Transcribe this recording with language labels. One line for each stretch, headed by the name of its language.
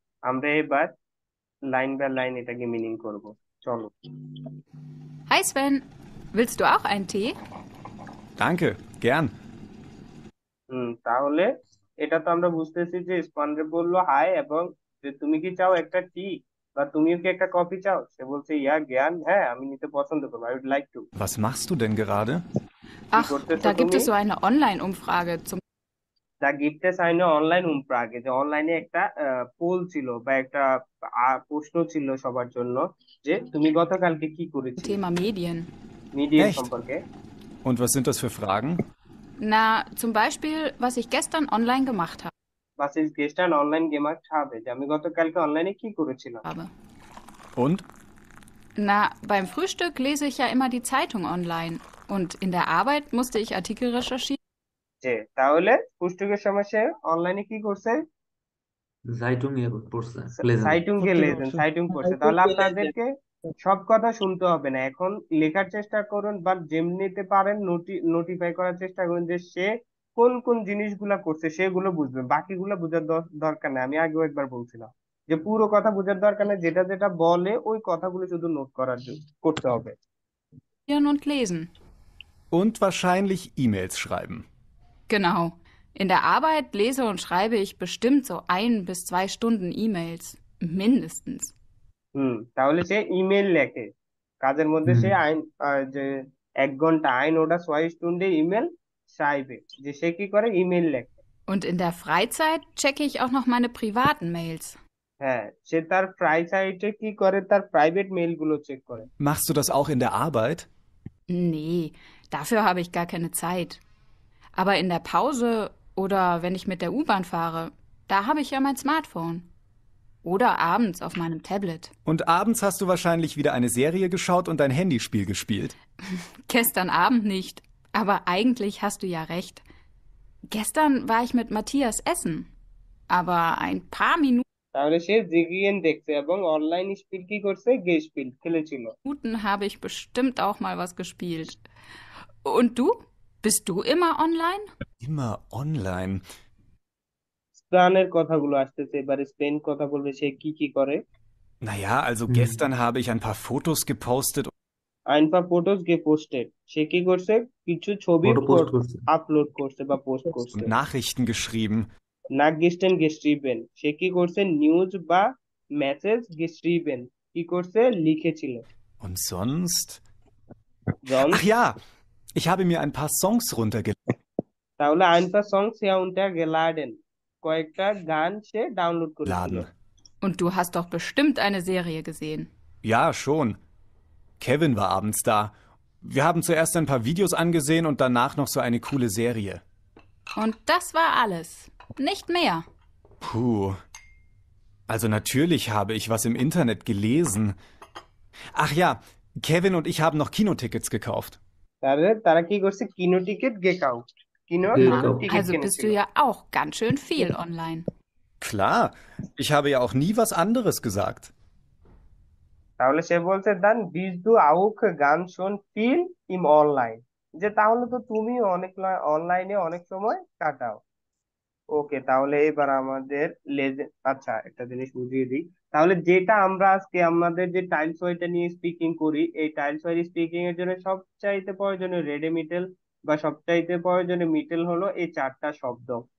Bangla: আমরা এবার line by line এটাকে মিনিং করব। চলো।
German: Hi Sven, willst du auch einen Tee? Danke, gern.
Bangla: তাহলে এটা তো আমরা বুঝতেছি যে স্পন্সর বললো হাই, এবং যে তুমি কি চাও একটা টি, বা তুমিও কি একটা কফি চাও? সে বলছে ইয়া জ্ঞান, হ্যাঁ আমি নিতে পছন্দ করবো,
English: I would like to.
German: Was machst du denn gerade?
Bangla: কি Ach, করতেছো
German: da gibt
Bangla: তুমি?
German: es so eine Online-Umfrage zum
Bangla: দা গিফটে সাইনে অনলাইন উমপ্রাগে, যে অনলাইনে একটা পোল ছিল বা একটা প্রশ্ন ছিল সবার জন্য, যে তুমি গতকালকে কি করেছিলে
German: Thema Medien.
Bangla: Media
German: Echt?
Bangla: সম্পর্কে।
German: Und was sind das für Fragen? Na, zum Beispiel, was ich gestern online gemacht
Bangla: basis গেস্টান online gamer খাবে, যে আমি গতকালকে অনলাইনে কি করেছিলাম।
German: habe. Und? Na, beim Frühstück lese ich ja immer die Zeitung online. Und in der Arbeit musste ich Artikel recherchieren.
Bangla: যে তাহলে পুষ্টকের সময় সে অনলাইনে কি করছে? জাইটুং ইয়ে পড়ছে লেজেন্ড সাইটুং কে লেজেন সাইটুং পড়ছে। তাহলে আপনাদেরকে সব কথা শুনতে হবে না, এখন লেখার চেষ্টা করুন বা যেমনিতে পারেন নোটিফাই করার চেষ্টা করুন যে সে কোন কোন জিনিসগুলা করছে সেগুলো বুঝবেন, বাকিগুলো বোঝার দরকার নেই। আমি আগেও একবার বলছিলাম যে পুরো কথা বোঝার দরকার নেই, যেটা যেটা বলে ওই কথাগুলো শুধু নোট করতে হবে।
German: Und lesen. Und wahrscheinlich E-Mails schreiben. Genau. In der Arbeit lese und schreibe ich bestimmt so 1 bis 2 Stunden E-Mails. Mindestens.
Bangla: তাহলে সে ইমেল লেখে, কাজের মধ্যে সে যে 1 ঘন্টা আইন ওটা 6 স্টুন্ডে ইমেল schreibe, যে সে কি করে ইমেল লেখে।
German: Und in der Freizeit checke ich auch noch meine privaten Mails.
Bangla: হ্যাঁ, সে তার ফ্রাইসাইটে কি করে, তার প্রাইভেট মেইল গুলো চেক করে।
German: Machst du das auch in der Arbeit? Nee, dafür habe ich gar keine Zeit. Aber in der Pause oder wenn ich mit der U-Bahn fahre, da habe ich ja mein Smartphone. Oder abends auf meinem Tablet. Und abends hast du wahrscheinlich wieder eine Serie geschaut und dein Handyspiel gespielt. Gestern Abend nicht, aber eigentlich hast du ja recht. Gestern war ich mit Matthias essen. Aber ein paar
Bangla: তাহলে সে জিগিয়েন দেখছে এবং online spill কি করছে, game spill খেলেছিল।
German: Minuten habe ich bestimmt auch mal was gespielt. Und du? Bist du immer online? Immer online.
Bangla: স্পেনের কথাগুলো আসতেছে, এবারে স্পেন কথা বলবে সে কি কি করে।
German: Naja, also gestern habe ich ein paar Fotos gepostet.
Bangla: আইনফা photos posted, সে কি করছে, কিছু ছবি ফটো পোস্ট করছে আপলোড করছে বা পোস্ট করছে।
German: Und Nachrichten geschrieben.
Bangla: না গেস্টেন গেস্ট্রিবেন, সে কি করছে, নিউজ বা মেসেজ গেস্ট্রিবেন কি করছে, লিখেছিল।
German: Und sonst?
Bangla: জন
German: Ach ja, ich habe mir ein paar Songs runtergeladen.
Bangla: তাহলে আইনফা সংস ইয়া উনটা গেলাডেন, কয়েকটা গান সে ডাউনলোড করেছিল।
German: Und du hast doch bestimmt eine Serie gesehen. Ja, schon. Kevin war abends da. Wir haben zuerst ein paar Videos angesehen und danach noch so eine coole Serie. Und das war alles. Nicht mehr. Puh. Also natürlich habe ich was im Internet gelesen. Ach ja, Kevin und ich haben noch Kinotickets gekauft.
Bangla: তারা কি করছে, কিনো ticket গেকাউট, কিনো ticket
German: Also bist du
Bangla: কিনেছিল।
German: ja auch ganz schön viel online. Klar, ich habe ja auch nie was anderes gesagt.
Bangla: তাহলে সে বলছে দান বিজ দু আউক গান শোন ফিল ইম অনলাইন, যে তাহলে তো তুমি অনেক অনলাইনে অনেক সময় কাটাও। ওকে, তাহলে এবার আমাদের আচ্ছা একটা জিনিস বুঝিয়ে দিই। তাহলে যেটা আমরা আজকে আমাদের যে টাইলস ওয়াইটা নিয়ে স্পিকিং করি, এই টাইলস ওয়াই স্পিকিং এর জন্য সবচাইতে প্রয়োজনীয় রেডে মিটেল বা সবচাইতে প্রয়োজনীয় মিটেল হলো এই চারটা শব্দ।